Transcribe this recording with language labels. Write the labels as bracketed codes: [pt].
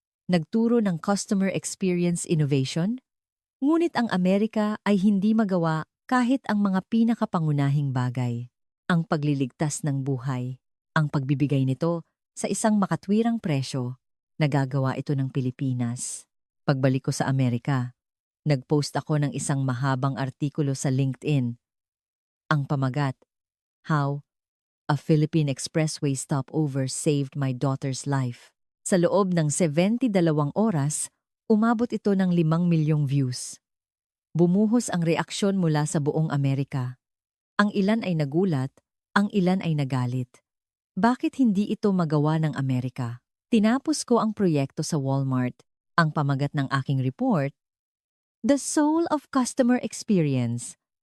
[tl] Nagturo ng customer experience innovation? Ngunit ang Amerika ay hindi magawa kahit ang mga pinakapangunahing bagay. Ang pagliligtas ng buhay. Ang pagbibigay nito sa isang makatwirang presyo. Nagagawa ito ng Pilipinas. Pagbalik ko sa Amerika, nag-post ako ng isang mahabang artikulo sa LinkedIn. Ang pamagat, [en] "How a Philippine Expressway Stopover Saved My Daughter's Life." [tl] Sa loob ng 72 oras, umabot ito ng 5 milyong views. Bumuhos ang reaksyon mula sa buong Amerika. Ang ilan ay nagulat, ang ilan ay nagalit. Bakit hindi ito magawa ng Amerika? Tinapos ko ang proyekto sa Walmart. Ang pamagat ng aking [en] report, "The Soul of Customer Experience.